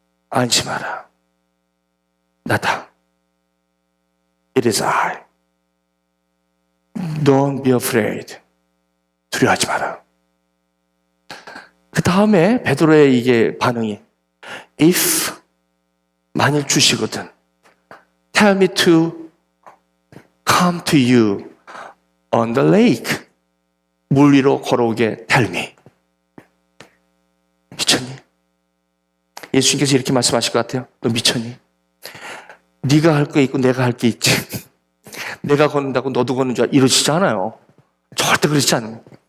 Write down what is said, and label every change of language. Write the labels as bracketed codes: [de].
[ko] 안심하라. 나다. [en] It is I. Don't be afraid. [ko] 두려워하지 마라. 그 다음에 베드로의 이게 반응이 If 만일 주시거든. [en] Tell me to come to you on the lake. [ko] 물 위로 걸어오게 [en] tell me. [ko] 미쳤니? 예수님께서 이렇게 말씀하실 것 같아요. 너 미쳤니? 네가 할 게 있고 내가 할 게 있지. 내가 걷는다고 너도 걷는 줄 이러시지 않아요. 절대 그렇지 않아요.